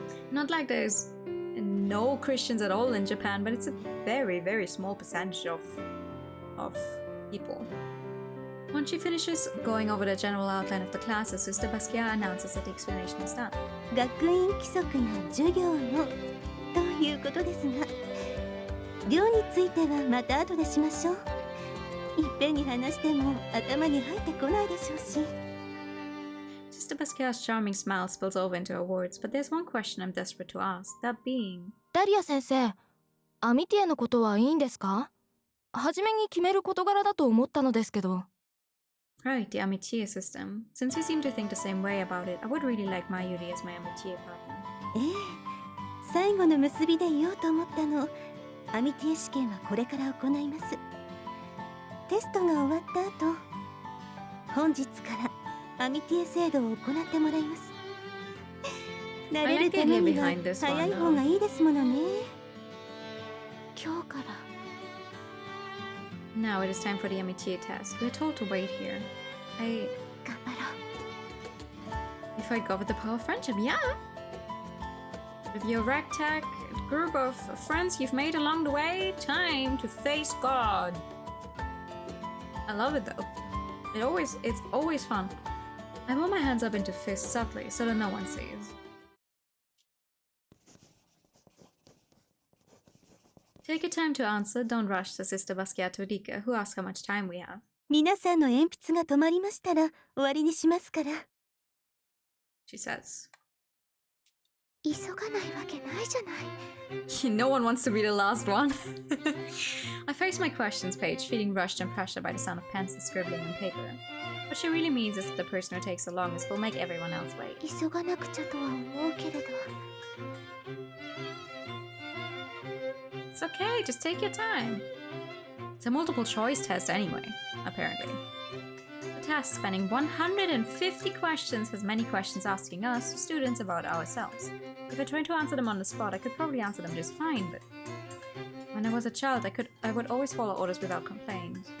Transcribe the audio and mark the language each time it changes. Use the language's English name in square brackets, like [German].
[English] Not like there's no Christians at all in Japan, but it's a very, very small percentage of people. Once she finishes going over the general outline of the classes, Sister Basquiat announces that the explanation is done. [Japanese] 学院規則や授業のということですが、量についてはまた後でしましょう。いっぺんに話しても頭に入ってこないでしょうし。 [English] Sister Basquiat's charming smile spills over into her words, but there's one question I'm desperate to ask, that being... [Japanese] ダリア先生、アミティエのことはいいんですか？初めに決める事柄だと思ったのですけど。 [English] Right, the amitié system. Since we seem to think the same way about it, I would really like Mayuri as my amitié partner. [Japanese] ええ、最後の結びで言おうと思ったの。アミティエ試験はこれから行います。テストが終わった後、本日からアミティエ制度を行ってもらいます。慣れるためには早い方がいいですものね。今日から。 [English] Now it is time for the amitié test. We're told to wait here. [Japanese] 頑張ろ [English] If I go with the power of friendship, yeah! With your ragtag group of friends you've made along the way, time to face God. I love it though. It's always fun. I hold my hands up into fists subtly so that no one sees. Take your time to answer, don't rush, says Sister Basquiat to Rika, who asks how much time we have. [Japanese] 皆さんの鉛筆が止まりましたら終わりにしますから。 [English] She says. う。 [Japanese] 急がないわけないじゃない。 [English] No one wants to be the last one. I face my questions page, feeling rushed and pressured by the sound of pencil scribbling on paper. What she really means is that the person who takes the longest will make everyone else wait. [Japanese] 急がなくちゃとは思うけれど。 [English] It's okay, just take your time. It's a multiple choice test anyway, apparently. The test, spanning 150 questions, has many questions asking us, students, about ourselves. If I tried to answer them on the spot, I could probably answer them just fine, but when I was a child, I would always follow orders without complaint.